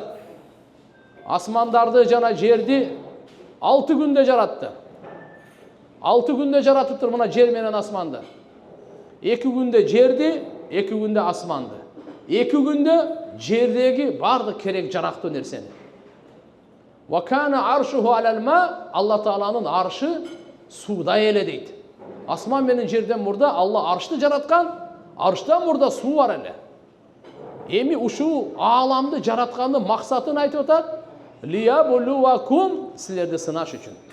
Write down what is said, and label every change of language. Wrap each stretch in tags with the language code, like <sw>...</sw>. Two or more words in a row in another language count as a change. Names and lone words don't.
<ky>Асмандарды жана жерди 6 күндө жаратты. 6 күндө жаратыптыр мына жер менен асманды. 2 күндө жерди, 2 күндө асманды. 2 күндө жердеги бардык керек жарактуу нерсени.</ky> <ar>وكان عرشه على الماء,</ar> <ky>Алла Тааланын аршы суда эле дейт. Асман менен жерден мурда Алла аршты жараткан, арштан мурда суу бар эле. Эми ушул ааламды жараткандын максатын айтып атат. Лиябулувакум, силерди сынаш үчүн.</ky>